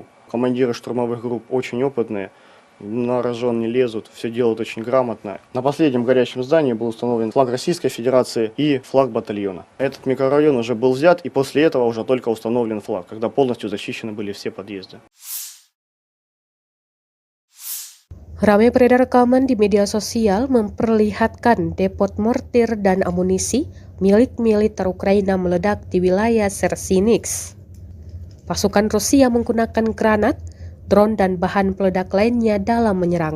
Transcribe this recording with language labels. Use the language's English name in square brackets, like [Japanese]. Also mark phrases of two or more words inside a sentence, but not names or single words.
[Russian] Командиры штурмовых групп очень опытные, на рожон не лезут, все делают очень грамотно. На последнем горящем здании был установлен флаг Российской Федерации и флаг батальона. Этот микрорайон уже был взят, и после этого уже только установлен флаг, когда полностью защищены были все подъезды. [Indonesian] Ramai beredar rekaman di media sosial memperlihatkan depot mortir dan amunisi milik militer Ukraina meledak di wilayah Chersinix. Pasukan Rusia menggunakan granat, drone, dan bahan peledak lainnya dalam menyerang.